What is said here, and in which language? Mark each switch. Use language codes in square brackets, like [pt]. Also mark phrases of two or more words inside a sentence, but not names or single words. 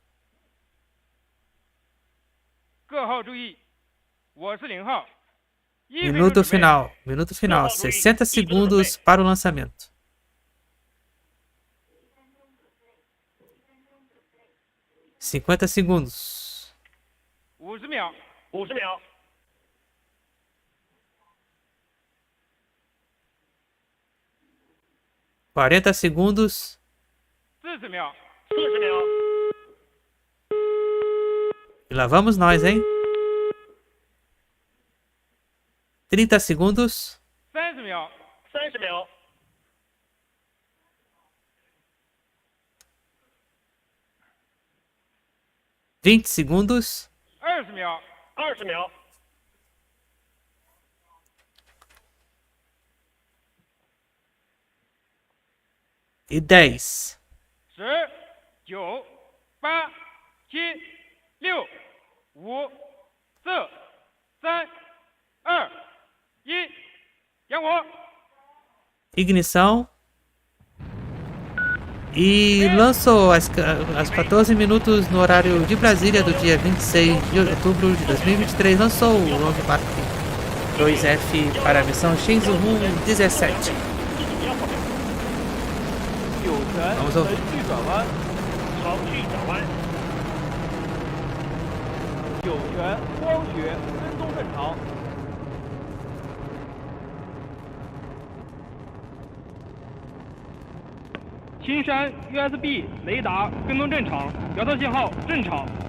[pt] Minuto final, 60 segundos para o lançamento. 50 segundos. [zh] 50 秒，50 秒。 [pt] 40 segundos. [zh] 40 秒，40秒。 [pt] E lá vamos nós, hein? 30 segundos. [zh] 30 秒，30秒。 [pt] 20 segundos. [zh] 20秒，20秒。 [pt] E 10. [zh] 10、9、8、7、6、5、4、3、2、1，点火。 [pt] Ignição. E lançou às 14 minutos no horário de Brasília do dia 26 de outubro de 2023. Lançou o Long Mark 2F para a missão Shenzhou-17. Vamos ouvir. [zh] 有权光学跟踪正常。青山 USB 雷达跟踪正常，遥测信号正常。